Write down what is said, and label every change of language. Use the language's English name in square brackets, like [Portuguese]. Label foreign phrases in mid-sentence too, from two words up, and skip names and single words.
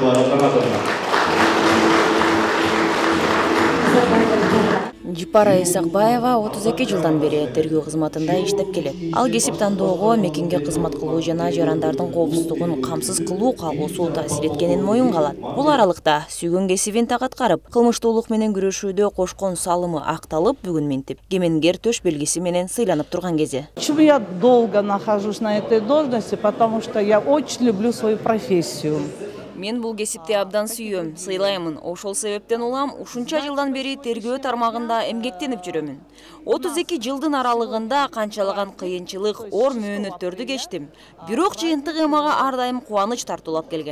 [Kyrgyz] Жипара Исакбаева 32 жылдан бери тергөө кызматында иштеп келет. Ал кесип тандоого мекенге кызмат кылуу жана жарандардын коопсуздугун камсыз кылуу калгусу таасир эткенин моюнга алат. Бул аралыкта сүйгөн кесибин так аткарып, кылмыштуулук менен күрөшүүдө кошкон салымы акталып, бүгүн минтип, кемингер төш белгиси менен сыйланып турган кези. [Russian] Почему я долго нахожусь на этой должности? Потому что я очень люблю свою профессию. [Kyrgyz] Мен бул кесипти абдан сүйөм, сыйлаймын. Ошол себептен улам ушунча жылдан бери тергөө тармагында эмгектенип жүрөмүн. 32 жылдын аралыгында канчалаган кыйынчылык, оор мөөнөттөрдү кечтим. Бирок жыйынтыгы мага ар дайым кубаныч тартуулап келген.